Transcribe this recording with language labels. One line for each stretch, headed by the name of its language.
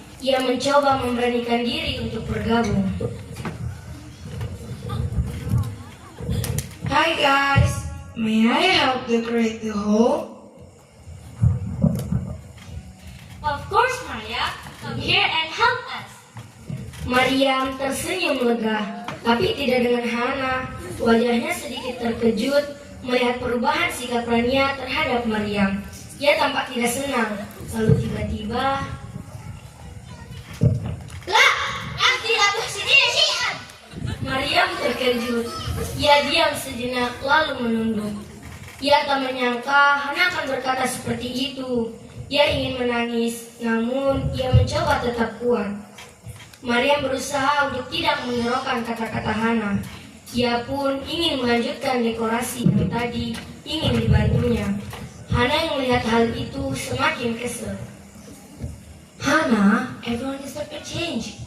Indonesian: Ia mencoba memberanikan diri untuk bergabung.
English: Hi guys, may I help decorate the hall? Of course, Maria. Come here and help us.
Indonesian: Maryam tersenyum lega, tapi tidak dengan Hana. Wajahnya sedikit terkejut melihat perubahan sikap Rania terhadap Maryam. Ia tampak tidak senang. Lalu tiba-tiba, Lah, aku tidak sendiri syian. Maryam terkejut. Ia diam sejenak lalu menunduk. Ia tak menyangka Hana akan berkata seperti itu. Ia ingin menangis, namun ia mencoba tetap kuat. Maryam berusaha untuk tidak mengerokkan kata-kata Hana. Ia pun ingin melanjutkan dekorasi yang tadi ingin dibantunya. Hana yang melihat hal itu semakin kesal.
English: Hana, everyone deserves a change.